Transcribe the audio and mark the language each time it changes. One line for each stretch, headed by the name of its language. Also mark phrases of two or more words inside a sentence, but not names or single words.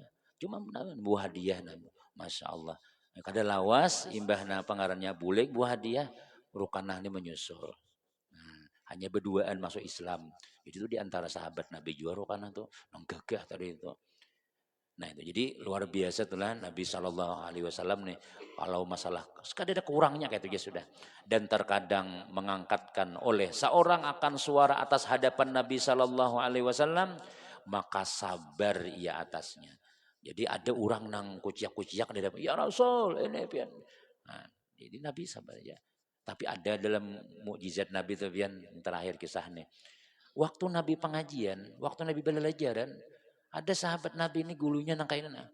Indonesian: Cuma buah hadiah Nabi. Masya Allah.
Banjar: Kada lawas imbahna pengarannya bulik buah hadiah.
Indonesian: Rukanah ini menyusul. Hanya berduaan masuk Islam. Itu di antara sahabat Nabi juga Rukanah tuh. Nang gagah tadi itu. Nah itu jadi luar biasa itulah Nabi
Arabic: صلى الله عليه وسلم
Indonesian: nih kalau masalah sekadar ada kurangnya kayak itu ya sudah dan terkadang mengangkatkan oleh seorang akan suara atas hadapan Nabi
Arabic: صلى الله عليه وسلم
Indonesian: maka sabar ia atasnya.
Banjar: Jadi ada orang nang kuciak-kuciak di depan ya Rasul ini pian.
Indonesian: Nah, jadi Nabi sabar aja.
Banjar: Tapi ada dalam mukjizat Nabi itu pian yang terakhir kisah nih. Waktu Nabi pengajian, waktu Nabi belajaran, ada sahabat Nabi ini gulunya nangkain nah.